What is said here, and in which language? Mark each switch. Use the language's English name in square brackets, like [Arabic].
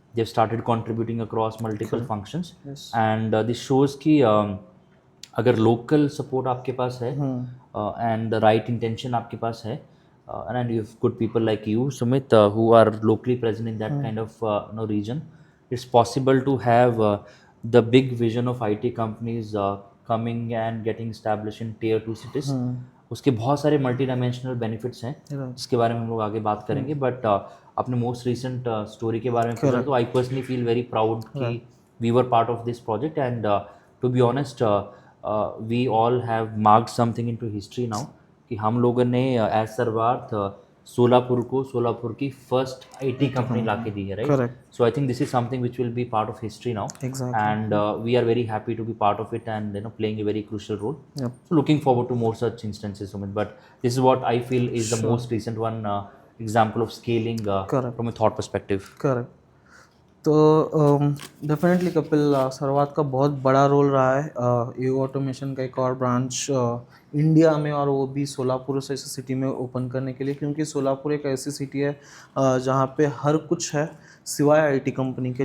[English] they've started contributing across multiple functions, and this shows [Hindi] कि अगर local support आपके पास है [English] And the right intention आपके पास है, and you have good people like you Sumit, who are locally present in that kind of region, it's possible to have the big vision of IT companies coming and getting established in tier 2 cities. [Hindi] उसके बहुत सारे multi dimensional benefits हैं, जिसके बारे में हम लोग आगे बात करेंगे। [English] but [Hindi] अपने मोस्ट रिसेंट स्टोरी के बारे में पूछा, तो [English] I personally feel very proud कि we were part of this project, and to be honest we all have marked something into history now, कि [Hindi] हम लोगों ने एज सर्वार्थ सोलापुर को सोलापुर की फर्स्ट आईटी कंपनी ला के दी है, [English] Right? So I think this is something which will be part of history now, and we are very happy to be part of it, and playing a very crucial role. So looking forward to more such instances, Sumit. But this is what I feel is the most recent one example of scaling from a thought perspective. Correct. [Hindi] तो definitely Kapil, सर्वात का बहुत बड़ा role रहा है EO automation का एक और ब्रांच इंडिया में, और वो भी सोलापुर जैसे सिटी में ओपन करने के लिए, क्योंकि सोलापुर एक ऐसी सिटी है जहाँ पे हर कुछ है सिवाय आईटी कंपनी के।